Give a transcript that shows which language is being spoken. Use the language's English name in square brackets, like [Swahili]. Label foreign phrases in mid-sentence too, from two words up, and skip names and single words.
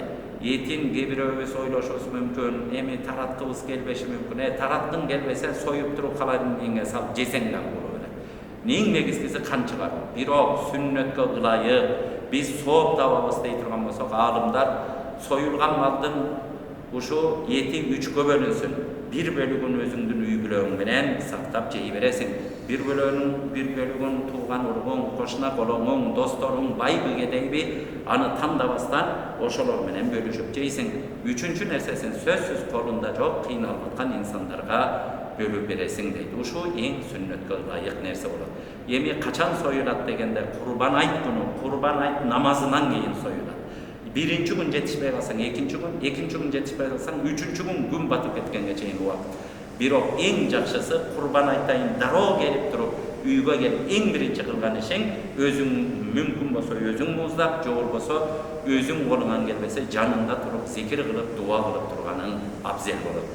[Kyrgyz] Этин кээ бирөөбүз ойлошубуз мүмкүн, эми тараткыбыз келбеши мүмкүн. Тараткың келбесе союп туруп халайдын салып жесең дагы боло берет. Эң негизгиси кан чыгаруу. Бирок сүннөткө ылайык биз сооп табабыз дей турган болсок, аалымдар союлган малдын ушу эти 3кө бөлүнсүн. Бир бөлүгүн özüңдүн үй бүлөгүң менен сактап жей бересиң. Бир бөлүгүн тууган уругуң, кошуна колоңуң, досторуң, байбы кедейби аны тандабастан ошолор менен бөлүшүп жейсиң. Үчүнчү нерсесин сөзсүз колунда жок кыйналып аткан инсандарга бөлүп бересиң дейт. Ушу эң сүннөткө ылайык нерсе болот. Эми качан союлат дегенде, курбан айт күнү, курбан айт намазынан кийин союлат. Биринчи күн жетишпей калсаң, экинчи gün жетишпей калсаң, үчүнчү күн батып кеткенге чейин убакыт. Бирок эң жакшысы курбан айтайын дароо келип туруп, үйгө келип эң биринчи кылган ишиң, өзүң мүмкүн болсо өзүң муздап, же болбосо өзүң колуңан келбесе жанында туруп зикир кылып, дуа кылып турганың абзел болот.